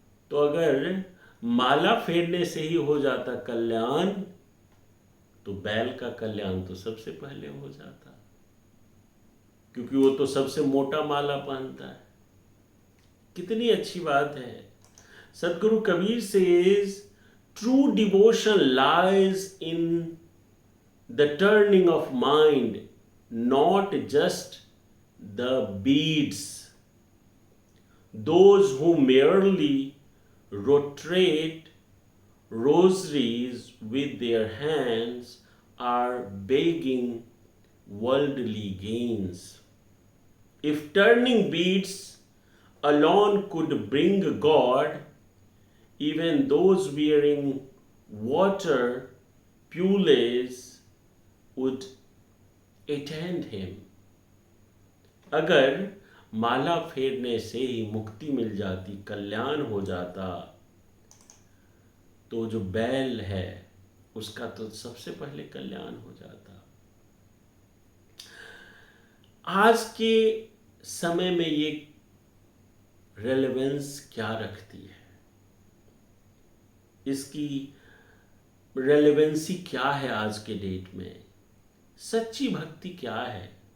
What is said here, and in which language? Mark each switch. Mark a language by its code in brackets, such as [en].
[hi] तो अगर माला फेरने से ही हो जाता कल्याण, तो बैल का कल्याण तो सबसे पहले हो जाता, क्योंकि वो तो सबसे मोटा माला पहनता है। कितनी अच्छी बात है। [en] Sadguru Kabir says, true devotion lies in the turning of mind, not just the beads. Those who merely rotate rosaries with their hands are begging worldly gains. If turning beads alone could bring God, even those wearing water pules would attend him. [hi] अगर माला फेरने से ही मुक्ति मिल जाती, कल्याण हो जाता, तो जो बैल है उसका तो सबसे पहले कल्याण हो जाता। आज के समय में ये रेलेवेंस क्या रखती है, इसकी रेलेवेंसी क्या है आज के डेट में, सच्ची भक्ति क्या है।